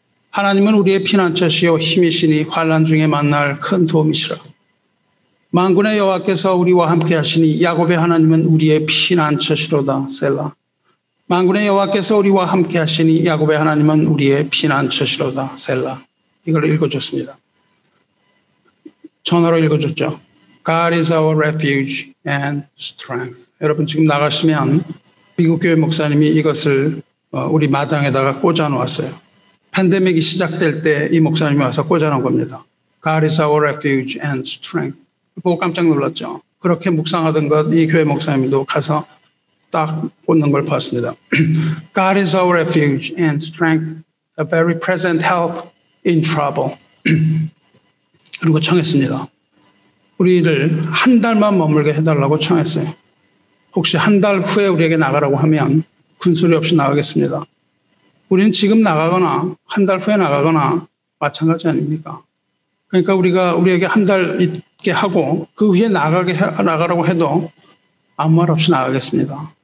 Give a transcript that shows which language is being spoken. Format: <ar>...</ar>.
<ko>하나님은 우리의 피난처시요 힘이시니 환난 중에 만날 큰 도움이시라. 만군의 여호와께서 우리와 함께 하시니 야곱의 하나님은 우리의 피난처시로다. 셀라. 만군의 여호와께서 우리와 함께 하시니 야곱의 하나님은 우리의 피난처시로다. 셀라. 이걸 읽어줬습니다. 전화로 읽어줬죠.</ko> <en>God is our refuge and strength.</en> <ko>여러분 지금 나가시면 미국 교회 목사님이 이것을 우리 마당에다가 꽂아 놓았어요. 팬데믹이 시작될 때 이 목사님이 와서 꽂아 놓은 겁니다.</ko> <en>God is our refuge and strength.</en> <ko>보고 깜짝 놀랐죠. 그렇게 묵상하던 것 이 교회 목사님도 가서 딱 꽂는 걸 봤습니다.</ko> <en>God is our refuge and strength, a very present help in trouble.</en> <ko>그리고 청했습니다. 우리를 한 달만 머물게 해달라고 청했어요. 혹시 한 달 후에 우리에게 나가라고 하면 군소리 없이 나가겠습니다. 우리는 지금 나가거나 한 달 후에 나가거나 마찬가지 아닙니까? 그러니까 우리에게 한 달 있게 하고 그 후에 나가라고 해도 아무 말 없이 나가겠습니다.</ko>